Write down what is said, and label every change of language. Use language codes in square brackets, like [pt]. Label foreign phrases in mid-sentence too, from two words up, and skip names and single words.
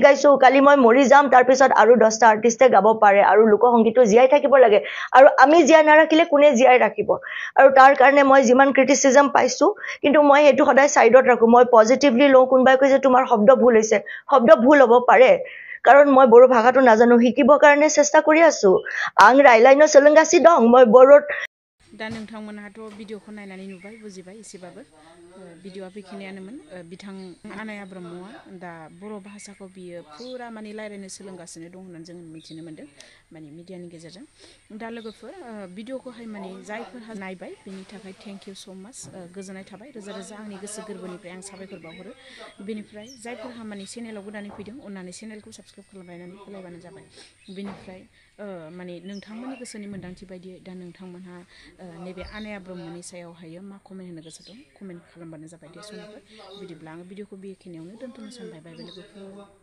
[as] গাইছো কালি মই মৰি যাম তাৰ পিছত আৰু 10টা আৰ্টিষ্টে গাব পাৰে আৰু লোকসংগীতটো জীয়াই থাকিব লাগে আৰু আমি জীয়াই নাৰাখিলে কোনে জীয়াই ৰাখিব আৰু তাৰ কাৰণে মই যিমান ক্ৰিটিসিজম পাইছো কিন্তু মই এটো সদায় সাইডত ৰাখো মই পজিটিভলি লও কোনবাই কৈছে তোমাৰ শব্দ ভুল হৈছে শব্দ ভুল হ'ব পাৰে কাৰণ মই বড়ো ভাষাটো নাজানো শিকিবৰ কাৰণে চেষ্টা কৰি আছো [brx] आं रायलायनो सोलोंगासि दं [as] মই বড়োত [brx] दा नोंथांमोनहाथ' भिडिअखौ नायनानै नुबाय बुजिबाय एसेबाबो भिडिअआ बेखिनियानोमोन बिथां आनाया ब्रह्मआ दा बर' भाषाखौ बियो फुरा माने रायलायनो सोलोंगासिनो दं होननानै जों मिथिनो मोन्दों माने मिडियानि गेजेरजों दा लोगोफोर भिडिअखौहाय माने जायफोरहा नायबाय बेनि थाखाय [en] thank you so much [brx] गोजोननाय थाबाय रोजा रोजा आंनि गोसो गोरबोनिफ्राय आं साबायखर बावहरो बेनिफ्राय जायफोरहा माने चेनेलाव गोदानै फैदों अननानै चेनेलखौ साबस्क्राइब खालामनानै होलायबानो जाबाय बेनिफ्राय माने नोंथांमोननि गोसोनि मोन्दांथि बायदियै दा नोंथांमोनहा नैबे आनाया ब्रह्मनि सायावहायो मा कमेन्ट होनो गोसो दं कमेन्ट खालामबानो जाबाय दे समफोर बिदिब्ला आङो भिडिअखौ बेखिनियावनो दोनथ'नो सानबाय बाय लोगोफोर